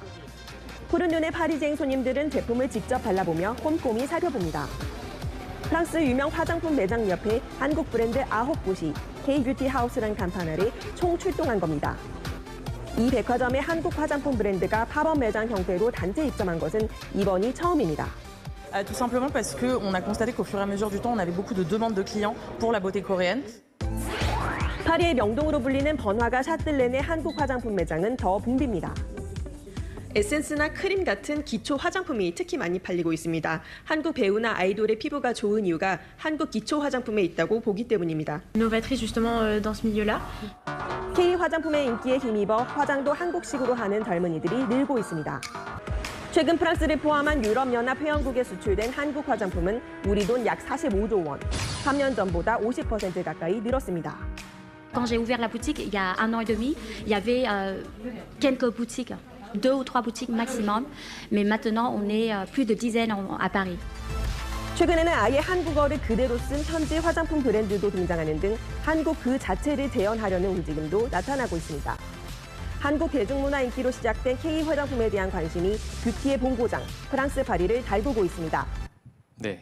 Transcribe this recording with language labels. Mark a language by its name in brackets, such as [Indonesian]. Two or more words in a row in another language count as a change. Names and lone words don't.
[Korean] 푸른 눈의 파리쟁 손님들은 제품을 직접 발라보며 꼼꼼히 살펴봅니다. 프랑스 유명 화장품 매장 옆에 한국 브랜드 9곳이 K-뷰티 하우스란 간판 아래 총 출동한 겁니다. 이 백화점의 한국 화장품 브랜드가 팝업 매장 형태로 단체 입점한 것은 이번이 처음입니다. [French] Tout simplement parce qu'on a constaté qu'au fur et à mesure du temps, on avait beaucoup de demandes de clients pour la beauté coréenne. [Korean] 파리의 명동으로 불리는 번화가 샤틀렌의 한국 화장품 매장은 더 붐빕니다. 에센스나 크림 같은 기초 화장품이 특히 많이 팔리고 있습니다. 한국 배우나 아이돌의 피부가 좋은 이유가 한국 기초 화장품에 있다고 보기 때문입니다. [French] Novatrice justement dans ce milieu-là. [Korean] K 화장품의 인기에 힘입어 화장도 한국식으로 하는 젊은이들이 늘고 있습니다. 최근 프랑스를 포함한 유럽연합 회원국에 수출된 한국 화장품은 우리 돈 약 45조 원, 3년 전보다 50% 가까이 늘었습니다. [French] Quand j'ai ouvert la boutique, il y a 1 an et demi, il y avait quelques boutiques, 2 ou 3 boutiques maximum, mais maintenant on est plus de dizaines à Paris. [Korean] 최근에는 아예 한국어를 그대로 쓴 현지 화장품 브랜드도 등장하는 등 한국 그 자체를 재현하려는 움직임도 나타나고 있습니다. 한국 대중문화 인기로 시작된 K 화장품에 대한 관심이 뷰티의 본고장, 프랑스 파리를 달구고 있습니다. 네.